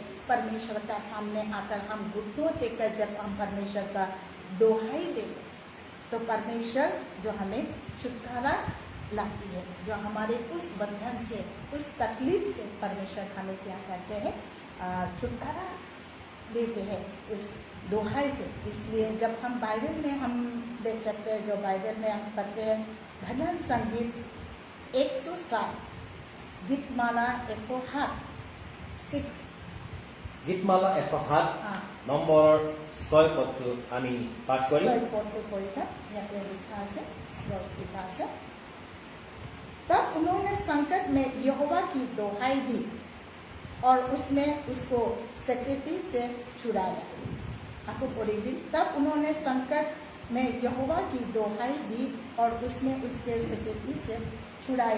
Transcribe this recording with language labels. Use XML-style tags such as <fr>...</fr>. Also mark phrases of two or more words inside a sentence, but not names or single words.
<hi>परमेश्वर का सामने आकर हम घुटनों टेककर जब हम परमेश्वर का दुहाई देते तो परमेश्वर जो हमें छुटकारा लाती है, जो हमारे उस बंधन से, उस तकलीफ से परमेश्वर हमें क्या करते हैं, छुटकारा देते हैं उस दुहाई से। इसलिए जब हम बाइबल में हम देख सकते हैं, जो बाइबल में हम पढ़ते हैं भजन संगीत 107 गीतमाला 107</hi> <as>गीतमाला 107 নম্বৰ 6 পদটো আমি পাঠ কৰিম। 6 পদটো কৰিছা, ইয়াতে লিখা আছে, শ্লোক লিখা আছে।</as> <hi>तब तब उन्होंने संकट में यहोवा की दोहाई दी और उसने उसको सकेती से छुड़ाया। आपको पूरी दिन तब उन्होंने संकट में यहोवा की दोहाई दी और उसने उसके सकेती से छुड़ाया।</hi>